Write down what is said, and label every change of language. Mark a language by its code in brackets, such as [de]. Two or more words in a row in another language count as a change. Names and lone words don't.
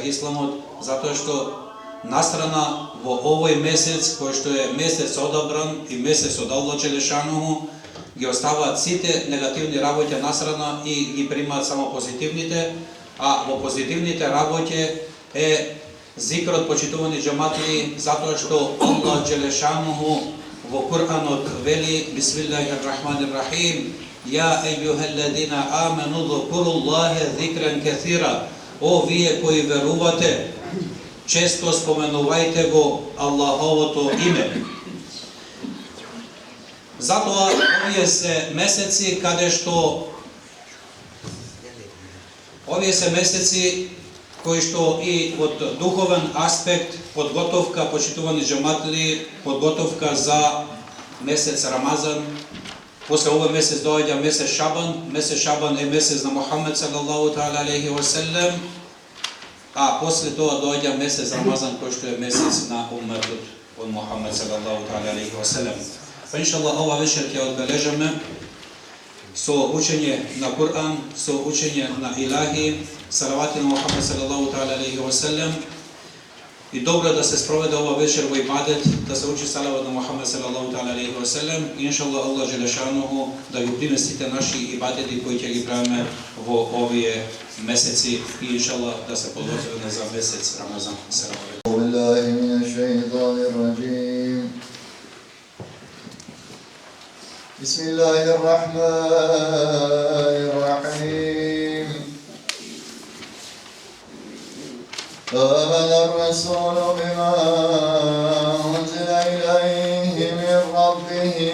[mk] исламот, затоа што настрана во овој месец, кој што е месец одабран и месец од [ar] الله جل شأنه, [mk] ги оставаат сите негативни работи настрана и ги примаат само позитивните, а во позитивните работи е зикрот, почитувани џематли, затоа што [ar] الله جل شأنه [mk] во Кур'анот вели: [ar] بسم الله الرحمن الرحيم, يا أيها الذين آمنوا اذكروا الله ذكرا كثيرا. [mk] О вие кои верувате, често споменувајте го Аллаховото име. Затоа овие се месеци каде што кои што и од духовен аспект, подготовка, почитувани џематли, подготовка за месец Рамазан. После овој месец доаѓа месец Шабан. Месец Шабан е месец на Мухамед [ar] صلى الله تعالى عليه وسلم, [mk] а после тоа доаѓа месец Рамазан, кој што е месец на умметот од Мухамед [ar] صلى الله تعالى عليه وسلم. [mk] Па иншаллах ова вечер ќе одбележаме со учење на Кур'ан, со учење на илахи, салавати на Мухамед [ar] صلى الله تعالى عليه وسلم. [mk] И добро да се спроведе ова вечер во ибадет, да се учи салават на Мухамед [ar] صلى الله تعالى عليه وسلم. [mk] Иншаллах [ar] الله جل شأنه [mk] да ги приме сите наши ибадети кои ќе ги правиме во овие месеци и иншаллах да се подготвиме за месец Рамазан. [ar] بسم الله الرحمن الرحيم آمن الرسول بما أنزل إليه من ربه